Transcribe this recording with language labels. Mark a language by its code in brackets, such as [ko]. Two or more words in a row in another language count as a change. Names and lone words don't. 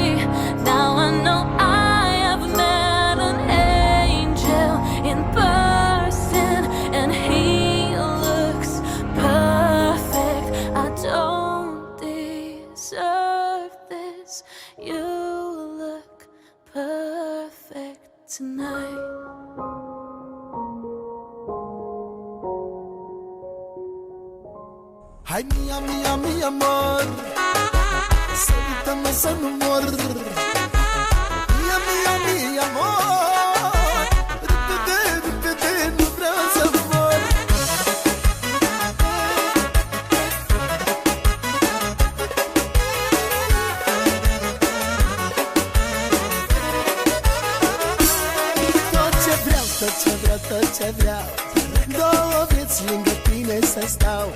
[en] Now I know I have met an angel in person, and he looks perfect. I don't deserve this. You look perfect tonight. [ro] Hai mia, mia, [es] mi amor, [ro] sărutăm-mă să nu mor. Mia, mia, [es] mi amor, [ro] repede, repede, nu vreau să mor. Tot ce vreau, tot ce vreau, tot ce vreau, două vieți lângă tine să stau.